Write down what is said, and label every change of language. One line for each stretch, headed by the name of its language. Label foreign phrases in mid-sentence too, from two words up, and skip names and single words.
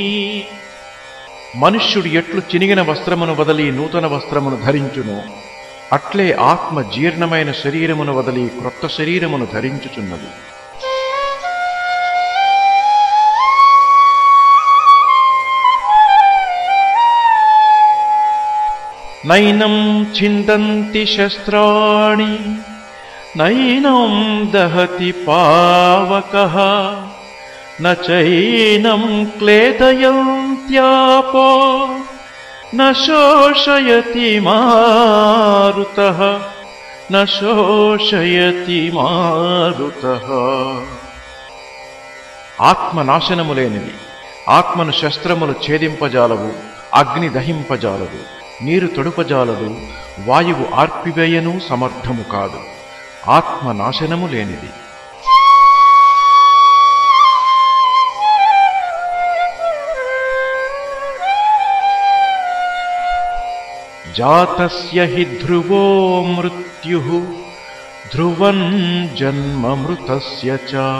Telugu: మనుష్యుడు ఎట్లు చినిగిన వస్త్రమును వదలి నూతన వస్త్రమును ధరించును, అట్లే ఆత్మ జీర్ణమైన శరీరమును వదలి క్రొత్త శరీరమును ధరించుచున్నది.
Sanskrit: నైనం ఛిందంతి శస్త్రాణి నైనం దహతి పావకః నచైనం క్లేదయంత్యాపో न शोषयति मारुतः न शोषयति मारुतः.
Telugu: ఆత్మ నాశనము లేనిది. ఆత్మను శస్త్రములు ఛేదింపజాలవు, అగ్ని దహింపజాలదు, నీరు తొడుపజాలదు, వాయువు ఆర్పివేయను సమర్థము కాదు. ఆత్మ నాశనము లేనిది.
Sanskrit: జాతస్య హి ధ్రువో మృత్యుః ధ్రువం జన్మ మృతస్య చ